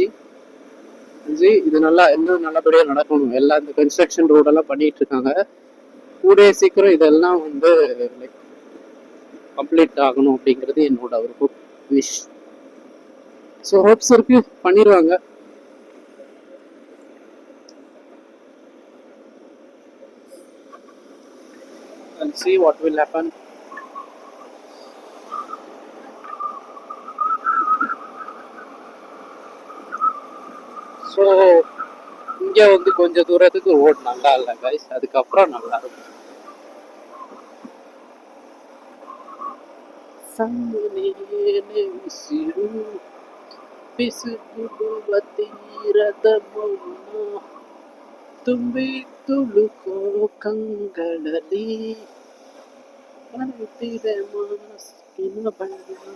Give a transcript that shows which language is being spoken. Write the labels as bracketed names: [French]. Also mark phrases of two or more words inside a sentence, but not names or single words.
[Tamil] இது நல்லா இன்னும் நல்லபடியாக நடக்கணும். எல்லாம் இந்த கன்ஸ்ட்ரக்ஷன் ரோடெல்லாம் பண்ணிட்டு இருக்காங்க. கூடிய சீக்கிரம் இதெல்லாம் வந்து [English] like complete [Tamil] ஆகணும் அப்படிங்கிறது என்னோட ஒரு விஷ். [English] so hopes [Tamil] இருக்கு, பண்ணிடுவாங்க. [English] I'll see what will happen. [Tamil] ஸோ இங்கே வந்து கொஞ்சம் தூரத்துக்கு ரோட் நல்லா இல்லை கைஸ், அதுக்கப்புறம் நல்லா இருக்கும். [Kannada] ತುಂಬಿ ತುಳುಕೋ ಕಂಗಳಲ್ಲಿ ಕಾಣುತ್ತಿದೆ ಮಾಸ್ಕಿನ ಬಣ್ಣ.